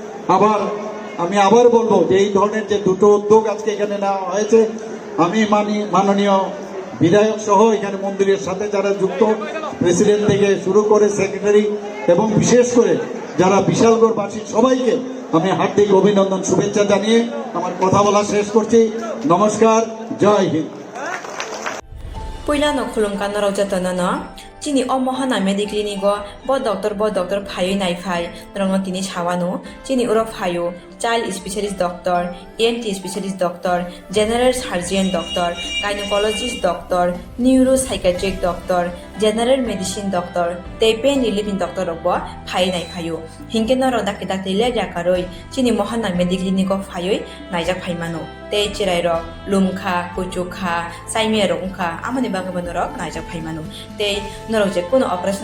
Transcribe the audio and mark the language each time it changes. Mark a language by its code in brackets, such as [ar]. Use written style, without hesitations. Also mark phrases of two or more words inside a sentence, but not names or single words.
[bn] আমি আবার বলবো যে এই ধরনের যে দুটো উদ্যোগ আজকে এখানে নেওয়া হয়েছে, আমি মাননীয় বিধায়ক সহ এখানে মন্দিরের সাথে যারা যুক্ত, প্রেসিডেন্ট থেকে শুরু করে সেক্রেটারি এবং বিশেষ করে যারা বিশালগড়বাসী সবাইকে আমি হার্দিক অভিনন্দন শুভেচ্ছা জানিয়ে আমার কথা বলা শেষ করছি। নমস্কার, জয় হিন্দ। [trp] Puila no khulum kan rau jatana na chini o mohana mediclinico bo doctor phayo nai phai norong tini sawano chini uro phayo [en] child specialist doctor ENT specialist doctor general surgeon doctor gynecologist doctor neuropsychiatric doctor general medicine doctor [trp] tei [en] pain relieving doctor [trp] robo phai nai phayo hingke noro dakte le jakaroi chini mohana mediclinico phayo naijak phaimano tei chirai rok lumkha kuchukha saimia rok ungkha amani bagabano rok naijak phaimano tei norok je kono operation